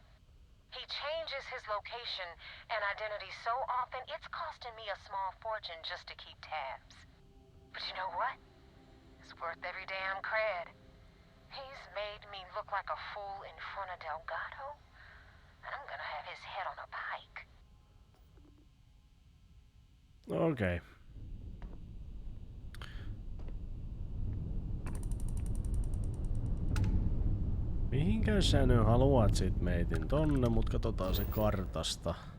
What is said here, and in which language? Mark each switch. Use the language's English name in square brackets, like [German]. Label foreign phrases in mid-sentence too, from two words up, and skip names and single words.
[English] He changes his location and identity so often, it's costing me a small fortune just to keep tabs. But you know what? It's worth every damn cred. He's made me look like a fool in front of Delgado, and I'm gonna have his head on a pike. [Finnish] Okei. Mihinkä sä nyt haluat sit meitin tonne, mut katsotaan se kartasta.